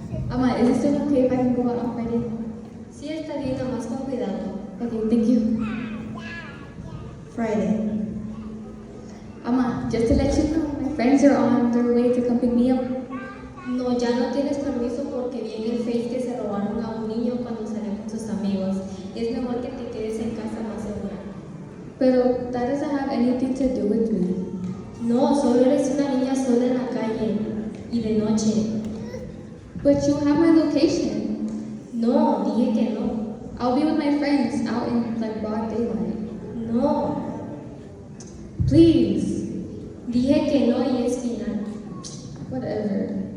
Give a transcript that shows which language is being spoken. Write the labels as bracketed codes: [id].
[en] Ama, is it still okay if I can go out on Friday? [es] Si está bien, nomás con cuidado. [en] Okay, thank you. Friday. Ama, just to let you know, my friends are on their way to come pick me up. [es] No, ya no tienes permiso porque vi en el Face que se robaron a un niño cuando salió con sus amigos. Es mejor que te quedes en casa más segura. [en] Pero that doesn't have anything to do with me. [es] No, solo eres una niña sola en la calle y de noche. [en] But you have my location. [es] No, dije que no. [en] I'll be with my friends out in like broad daylight. [es] No. [en] Please. [es] Dije que no y es final. [en] Whatever.